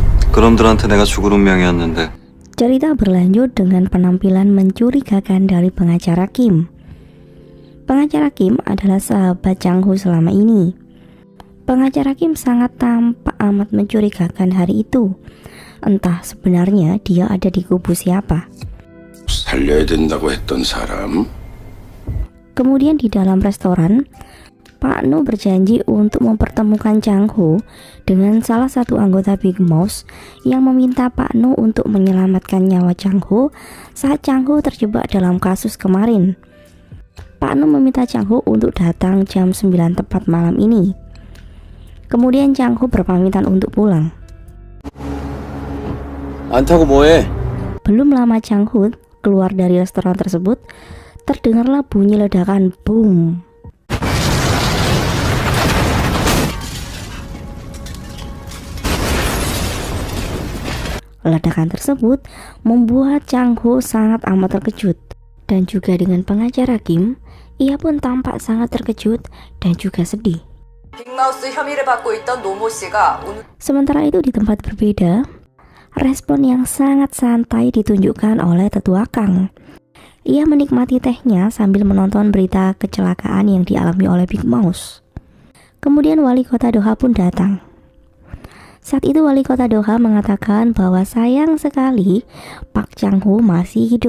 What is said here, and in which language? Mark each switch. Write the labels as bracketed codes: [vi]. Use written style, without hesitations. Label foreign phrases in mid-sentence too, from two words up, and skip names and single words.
[ko] 그놈들한테 내가 죽을 운명이었는데. [id] Cerita berlanjut dengan penampilan mencurigakan dari pengacara Kim. Pengacara Kim adalah sahabat Chang-ho selama ini. Pengacara Kim sangat tampak amat mencurigakan hari itu. Entah sebenarnya dia ada di kubu siapa. [ko] 살려야 된다고 했던 사람? [id] Kemudian di dalam restoran, Pak No berjanji untuk mempertemukan Chang-ho dengan salah satu anggota Big Mouse yang meminta Pak No untuk menyelamatkan nyawa Chang-ho saat Chang-ho terjebak dalam kasus kemarin. Pak No meminta Chang-ho untuk datang jam 9 tepat malam ini. Kemudian Chang-ho berpamitan untuk pulang. [ko] 안 타고 뭐해? [id] Belum lama Chang-ho keluar dari restoran tersebut, terdengarlah bunyi ledakan boom. Ledakan tersebut membuat Chang-ho sangat amat terkejut. Dan juga dengan pengacara Kim, ia pun tampak sangat terkejut dan juga sedih. [ko] 빅마우스 혐의를 받고 있던 노모 씨가 [id] Sementara itu di tempat berbeda, respon yang sangat santai ditunjukkan oleh tetua Kang. Ia menikmati tehnya sambil menonton berita kecelakaan yang dialami oleh Big Mouse. Kemudian wali kota Doha pun datang. Saat itu wali kota Doha mengatakan bahwa sayang sekali Pak Chang-ho masih hidup.